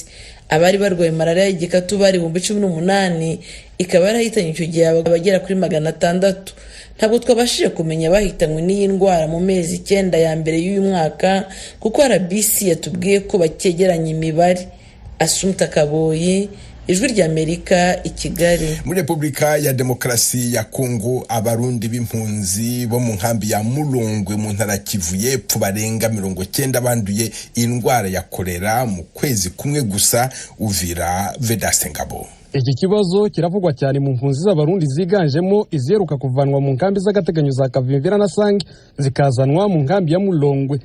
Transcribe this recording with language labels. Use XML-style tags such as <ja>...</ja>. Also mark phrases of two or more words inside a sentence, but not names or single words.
<rw>Abari barwaye malariya y'igikatu bari 18,000, ikaba yarahitanye icyo gihe abagera kuri 600. Ntabwo twabashije kumenya bahitanywe n'iyi ndwara mu mezi 9 ya mbere y'uyu mwaka kuko RBC yatubwiye ko bakegeranya imibare. Assumpta Kaboyi, Ijwi ry'Amerika, i Kigali. Muri Repubulika ya Demokarasi ya Kongo, abarundi b'impunzi bo mu nkambi ya Mulongwe mu ntara Kivu y'Epfo barenga 90 banduye indwara ya kolera mu kwezi kumwe gusa. Uvira, Vedaste Ngabo. Iki kibazo kiravugwa cyane mu mpunzi z'abarundi ziganjemo iziheruka kuvanwa mu nkambi z'agateganyo za Kavimvira na Sange zikazanwa mu nkambi ya Mulongwe.</rw>